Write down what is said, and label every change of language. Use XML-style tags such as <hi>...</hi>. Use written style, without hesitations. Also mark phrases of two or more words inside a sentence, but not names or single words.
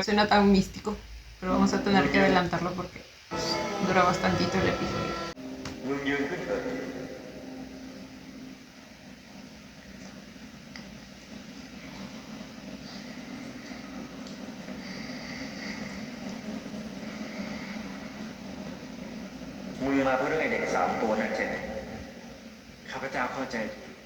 <es>Suena tan místico. Pero vamos a tener que adelantarlo porque dura bastantito el episodio.</es> <th>มึงยืนขึ้นเถิดมึงมาเพื่อเรื่องไอ้เด็ก3 ตัวนั่นใช่ไหมข้าพเจ้าเข้าใจดี</th>